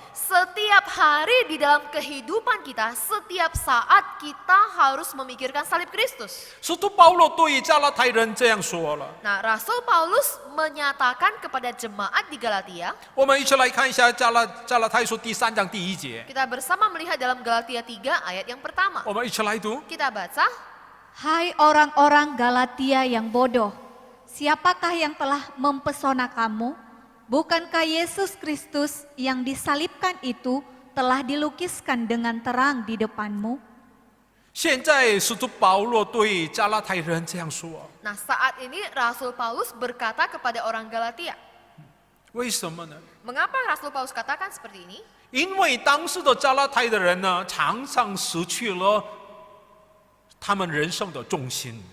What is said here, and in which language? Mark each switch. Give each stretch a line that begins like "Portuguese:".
Indonesian: Setiap hari di dalam kehidupan kita, setiap saat kita harus memikirkan salib Kristus.
Chinese: 使徒保罗对加拉太人这样说了。
Indonesian: Nah, Rasul Paulus menyatakan kepada jemaat di Galatia,
Chinese: 我们一起来看一下加拉太书第3章第1节。
Indonesian: kita bersama melihat dalam Galatia 3 ayat yang pertama.
Chinese: 我们一起来读。
Indonesian: Kita baca, Hai orang-orang Galatia yang bodoh, siapakah yang telah mempesona kamu? Bukankah Yesus Kristus yang disalibkan itu telah dilukiskan dengan terang di depanmu?
Chinese: 现在使徒保罗对加拉太人这样说，
Indonesian: nah saat ini Rasul Paulus berkata kepada orang Galatia.
Chinese: 为什么呢？
Indonesian: Mengapa Rasul Paulus katakan seperti ini?
Chinese: 因为当时的加拉太的人呢，常常失去了他们人生的重心。